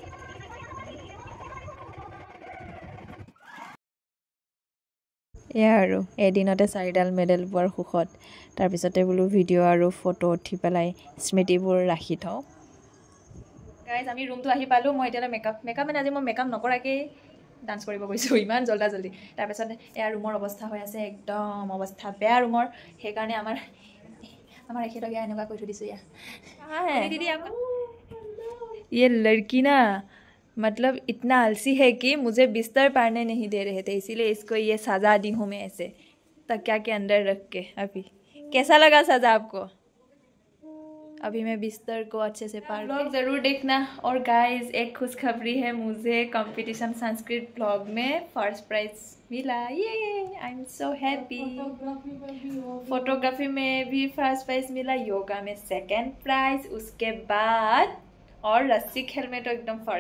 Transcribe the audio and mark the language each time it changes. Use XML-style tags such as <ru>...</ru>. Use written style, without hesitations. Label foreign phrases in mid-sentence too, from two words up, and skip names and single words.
<as>এয়া আৰু এদিনতে 4ডাল মেডেল পোৱাৰ সুখত তাৰপিছতে বোলো ভিডিঅ' আৰু ফটো উঠি পেলাই স্মৃতিবোৰ ৰাখি থওঁ গাইজ আমি ৰুমটো আহি পালোঁ মই এতিয়ালৈ মেকআপ মানে আজি মই মেকআপ নকৰাকেই ডান্স কৰিব গৈছোঁ ইমান জল্দি তাৰপিছত এয়া ৰুমৰ অৱস্থা হৈ আছে একদম অৱস্থা বেয়া ৰুমৰ সেইকাৰণে আমাৰ এখেতক এনেকুৱা কৈ থৈ দিছোঁ</as> <hi>ये लड़की ना मतलब इतना आलसी है कि मुझे बिस्तर पारने नहीं दे रहे थे इसीलिए इसको ये सज़ा दी हूँ मैं ऐसे तकिया के अंदर रख के अभी कैसा लगा सज़ा आपको अभी मैं बिस्तर को अच्छे से पार ब्लॉग ज़रूर देखना और गाइस एक खुशखबरी है मुझे कंपटीशन संस्कृत ब्लॉग में फर्स्ट प्राइज़ मिला ये</hi> <en>I am so happy</en> <hi>फोटोग्राफी में भी फर्स्ट प्राइज़ मिला योगा में सेकंड प्राइज़ उसके बाद और रस्सी खेल में तो एकदम</hi>